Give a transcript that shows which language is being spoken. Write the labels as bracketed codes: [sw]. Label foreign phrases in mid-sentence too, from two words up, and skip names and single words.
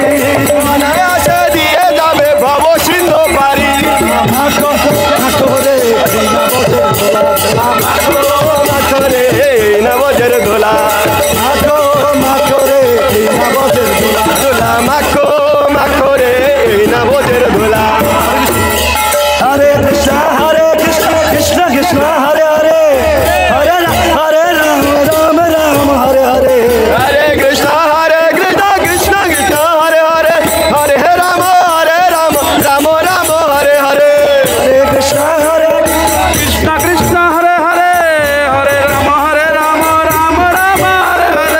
[bn] অনায়াসে দিয়ে যাবে ভব সিন্ধু পারি মাখরে নবজের দোলা দোলা মাখরে নবজের দোলা [sa] হরে কৃষ্ণ কৃষ্ণ কৃষ্ণ হরে হরে হরে রাম রাম রাম হরে হরে হরে কৃষ্ণ কৃষ্ণ কৃষ্ণ হরে হরে হরে রাম রাম রাম হরে হরে হরে কৃষ্ণ কৃষ্ণ হরে হরে হরে রাম রাম রাম হরে হরে